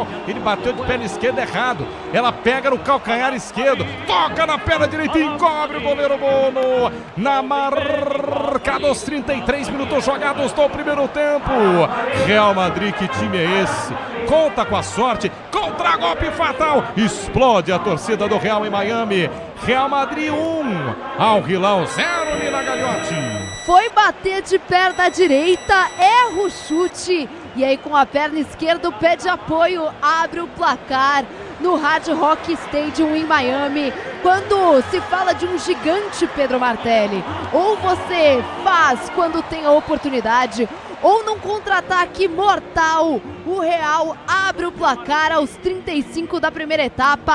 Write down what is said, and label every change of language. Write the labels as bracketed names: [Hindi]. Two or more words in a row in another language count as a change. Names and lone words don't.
[Portuguese] Ele bateu de perna esquerda errado, ela pega no calcanhar esquerdo, toca na perna direita e encobre o goleiro Bono. Na marca dos 33 minutos jogados do primeiro tempo. Real Madrid, que time é esse? Conta com a sorte, contra-golpe fatal, explode a torcida do Real em Miami. Real Madrid 1, Al Hilal 0, Nina Gagliotti. Foi bater de perna direita, erra o chute E aí com a perna esquerda, o pé de apoio, abre o placar no Hard Rock Stadium em Miami. Quando se fala de um gigante, Pedro Martelli, ou você faz quando tem a oportunidade, ou num contra-ataque mortal, o Real abre o placar aos 35 da primeira etapa.